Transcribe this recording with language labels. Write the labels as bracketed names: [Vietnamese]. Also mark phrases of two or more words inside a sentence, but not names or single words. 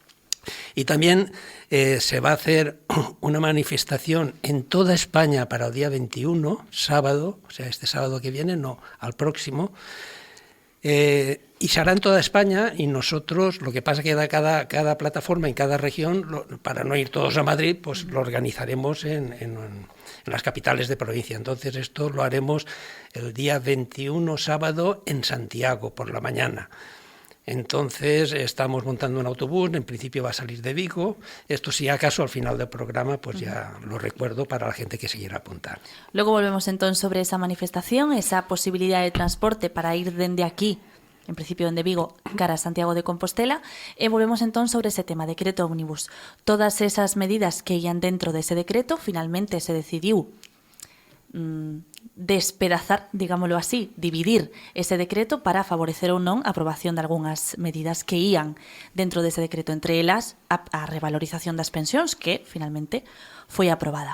[Spanish] Y también se va a hacer una manifestación en toda España para el día 21, sábado, o sea, este sábado que viene, no, al próximo, y se hará en toda España, y nosotros, lo que pasa es que cada plataforma en cada región, para no ir todos a Madrid, pues lo organizaremos en las capitales de provincia. Entonces esto lo haremos el día 21, sábado, en Santiago, por la mañana. Entonces estamos montando un autobús, en principio va a salir de Vigo. Esto, si acaso al final del programa, pues ya lo recuerdo para la gente que se quiera apuntar. [Galician] Logo volvemos entón sobre esa manifestación, esa posibilidade de transporte para ir dende aquí, en principio dende Vigo, cara a Santiago de Compostela, e volvemos entón sobre ese tema, decreto ómnibus. Todas esas medidas que ian dentro dese decreto, finalmente se decidiu despedazar, digámoslo así, dividir ese decreto para favorecer ou non a aprobación de algunhas medidas que ían dentro dese decreto, entre elas a revalorización das pensións, que finalmente foi aprobada.